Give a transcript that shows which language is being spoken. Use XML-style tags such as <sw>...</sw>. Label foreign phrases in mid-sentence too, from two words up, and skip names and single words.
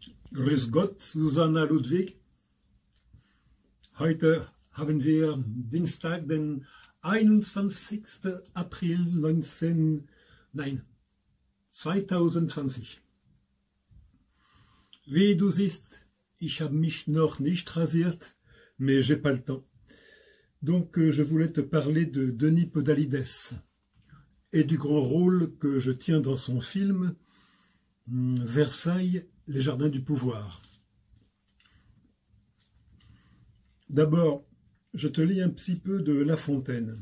<de>Grüß Gott, Susanna Ludwig. Heute haben wir Dienstag, den 21. April 2020. Wie du siehst, ich habe mich noch nicht rasiert,</de> <fr>mais j'ai pas le temps. Donc je voulais te parler de Denis Podalides et du grand rôle que je tiens dans son film Versailles, les jardins du pouvoir. D'abord, je te lis un petit peu de La Fontaine.</fr>